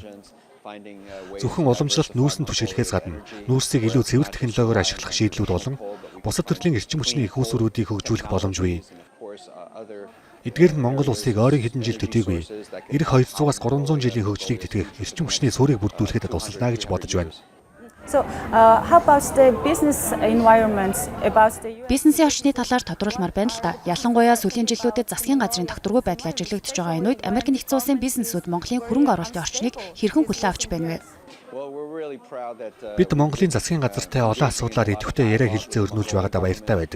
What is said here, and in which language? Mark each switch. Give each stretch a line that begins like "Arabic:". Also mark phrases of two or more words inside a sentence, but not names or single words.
Mongolian: Зөвхөн уламжлалт нүүрсэнд түшиглэхээс гадна нүүрсийг илүү цэвэр технологиор ашиглах шийдлүүд болон бусад төрлийн эрчим хүчний их усуруудыг хөгжүүлэх боломж бий. Эдгээр нь Монгол улсыг ойрын хэдэн жил төдийгүй ирэх 200-аас 300 жилийн хөгжлийг тэтгэх эрчим хүчний суурийг бүрдүүлэхэд туслана гэж бодож байна.
English: So how about the business environment about the US?
Mongolian: Бизнесийн орчны талаар тодруулмаар байна л да. Ялангуяа сүүлийн жилүүдэд засгийн газрын тогтворгүй байдал ажиглагдж байгаа энэ үед Америк нэгдсэн улсын бизнесүүд Монголын хөрөнгө оруулалтын орчныг хэрхэн хүлээн авч байна вэ? Бид Монголын засгийн газартай олон асуудлаар идэвхтэй яриа хэлцээ өрнүүлж байгаадаа баяртай байдаг.